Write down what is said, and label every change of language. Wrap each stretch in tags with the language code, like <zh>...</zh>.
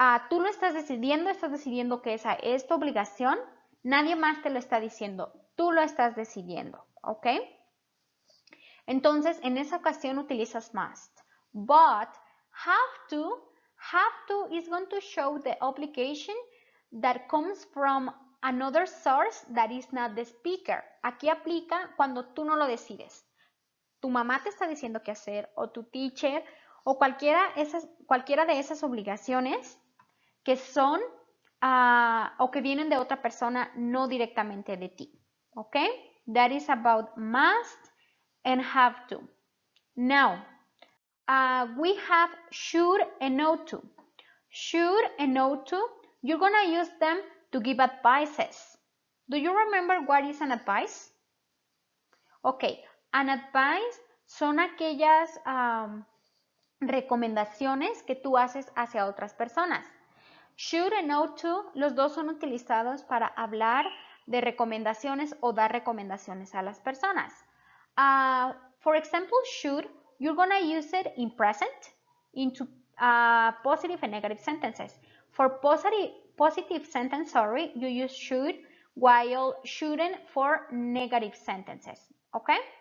<es>Tú lo estás decidiendo que esa es tu obligación. Nadie más te lo está diciendo. Tú lo estás decidiendo, ¿ok? Entonces, en esa ocasión utilizas must.</es> <en>But have to is going to show the obligation that comes from another source that is not the speaker.</en> <es>Aquí aplica cuando tú no lo decides. Tu mamá te está diciendo qué hacer, o tu teacher, o cualquiera de esas obligaciones que son o que vienen de otra persona, no directamente de ti. ¿Ok?</es> <en>That is about must and have to. Now, we have should and ought to. Should and ought to, you're going to use them to give advices. Do you remember what is an advice?</en> <es>Ok, an advice son aquellas recomendaciones que tú haces hacia otras personas. Should and ought to, los dos son utilizados para hablar de recomendaciones o dar recomendaciones a las personas.</es> <en>For example, should, you're going to use it in present into positive and negative sentences. For positive sentence, you use should, while shouldn't for negative sentences. Okay?</en>